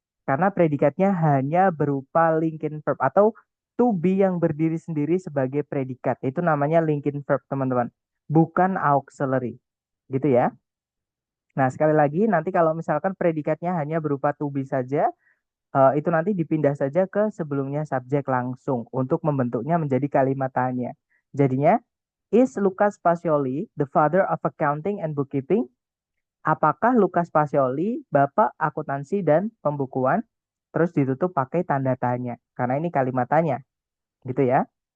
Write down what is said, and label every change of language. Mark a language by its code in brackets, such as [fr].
[id] Karena predikatnya hanya berupa linking verb atau to be yang berdiri sendiri sebagai predikat. Itu namanya linking verb, teman-teman. Bukan auxiliary. Gitu ya. Nah, sekali lagi, nanti kalau misalkan predikatnya hanya berupa to be saja, itu nanti dipindah saja ke sebelumnya subjek langsung untuk membentuknya menjadi kalimat tanya. Jadinya, [en] is Lucas Pacioli the father of accounting and bookkeeping? [id] Apakah Lucas Pacioli bapak akuntansi dan pembukuan? Terus ditutup pakai tanda tanya, karena ini kalimat tanya, gitu ya.